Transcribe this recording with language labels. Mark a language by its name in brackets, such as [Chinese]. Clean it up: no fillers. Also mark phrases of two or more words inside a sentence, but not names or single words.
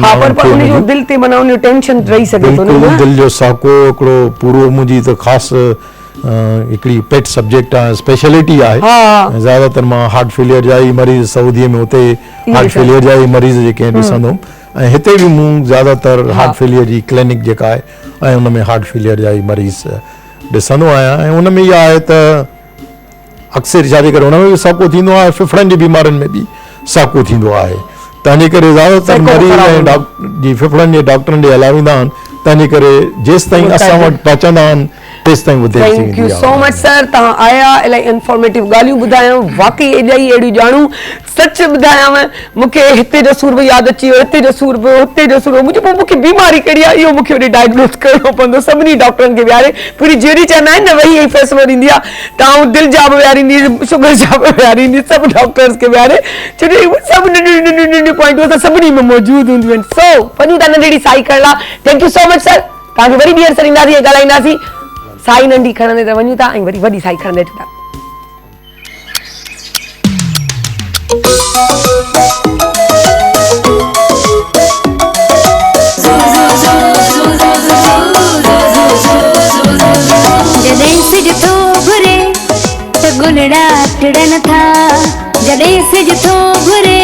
[Sindhi] पर उनजो दिलि ते माना उनजो टेंशन रही सघे थो बिल्कुलु दिलि जो साको हिकिड़ो पूरो मुंहिंजी त ख़ासि हिकिड़ी [English] pet subject [Sindhi] आहे स्पेशलिटी आहे ज़्यादातर मां [English] heart failure [Sindhi] जा ई मरीज़ सऊदीअ में उते [English] heart failure [Sindhi] जा ई मरीज़ जेके ॾिसंदुमि ऐं हिते बि मूं ज़्यादातर [English] heart failure [Sindhi] जी क्लिनिक जेका आहे ऐं उन में [English] heart failure [Sindhi] जा ई मरीज़ ॾिसंदो आहियां ऐं उन में इहा आहे त अक्सर छा जे करे उन में बि साको थींदो आहे फिफड़नि जी बीमारियुनि में बि साको थींदो आहे तंहिंजे करे ज़्यादातर मरीज़ ऐं जी फिफड़नि जे डॉक्टरनि ॾे हलिया वेंदा आहिनि तंहिंजे करे जेसि ताईं असां वटि पहुचंदा आहिनि तेसि ताईं ॿुधे [English] thank you so much sir [Sindhi] तव्हां आया इलाही इंफॉर्मेटिव ॻाल्हियूं ॿुधायूं वाकई एॾाई अहिड़ियूं ॼाणूं सच ॿुधायांव मूंखे हिते जो सूर बि यादि अची वियो हिते जो सूर बि हुते जो सूर मुंहिंजो पोइ मूंखे बीमारी कहिड़ी आहे इहो मूंखे वरी डायग्नोस करिणो पवंदो सभिनी डॉक्टरनि खे विहारे पूरी जहिड़ी चवंदा आहिनि न वही फ़ैसिलो ॾींदी आहे तव्हां दिलि जा बि विहारींदी शुगर जा बि विहारींदी सभु डॉक्टर्स खे विहारे छो जो सभु नंढियूं नंढियूं पॉइंटूं त सभिनी में मौजूदु हूंदियूं आहिनि सो वञूं था नंढड़ी साई करण लाइ [English] thank you so much sir [Sindhi] तव्हांखे वरी ॿीहर सर ईंदासीं ॻाल्हाईंदासीं साई नंढी खणंदे त वञूं था ऐं वरी वॾी साई खणंदे था जॾहिं सिज थो घुरे त गुलड़ा टिड़न था जॾहिं सिज थो घुरे